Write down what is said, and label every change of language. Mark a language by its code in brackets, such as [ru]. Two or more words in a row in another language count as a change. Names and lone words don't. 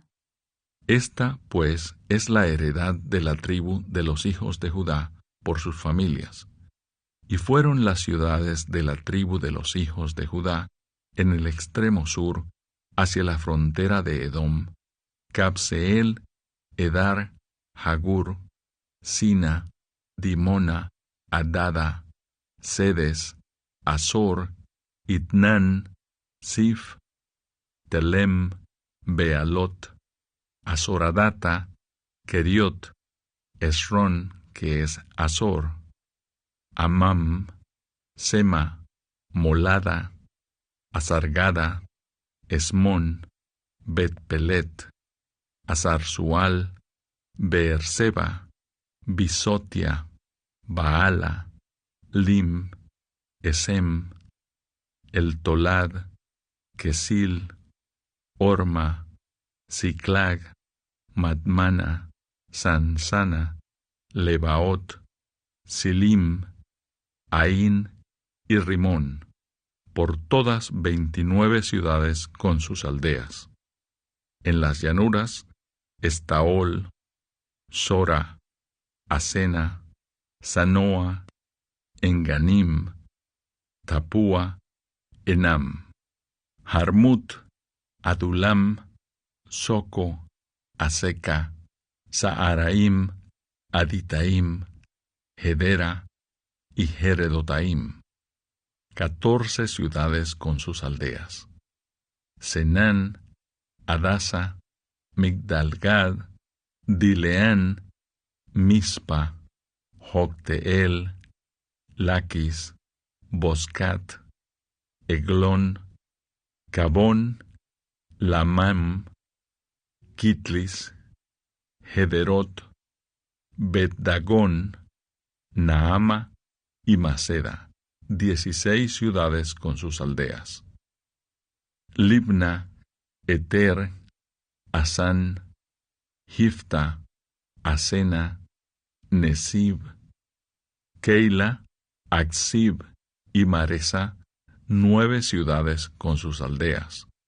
[es] Esta, pues, es la heredad de la tribu de los hijos de Judá por sus familias. Y fueron las ciudades de la tribu de los hijos de Judá en el extremo sur, hacia la frontera de Edom: Cabseel, Edar, Jagur, Sina, Dimona, Adada, Sedes, Azor, Itnan, Sif, Telem, Bealot, Azoradata, Keriot, Esrón, que es Azor, Amam, Sema, Molada, Azargada, Esmón, Bet-Pelet, Azarzual, Beerseba, Bisotia, Baala, Lim, Esem, El Tolad, Kesil, Orma, Siclag, Madmana, Sansana, Lebaot, Silim, Ain y Rimón, por todas 29 ciudades con sus aldeas. En las llanuras, Estaol, Sora, Asena, Sanoa, Enganim, Tapúa, Enam, Jarmut, Adulam, Soco, Aseca, Saaraim, Aditaim, Hedera y Jeredotaim, 14 ciudades con sus aldeas. Senán, Adasa, Migdalgad, Dileán, Mispa, Jocteel, Laquis, Boscat, Eglón, Cabón, Lamam, Kitlis, Hederot, Bet-Dagón, Naama y Maceda, 16 ciudades con sus aldeas. Libna, Eter, Asán, Jifta, Asena, Nesib, Keila, Aksib y Maresa, 9 ciudades con sus aldeas.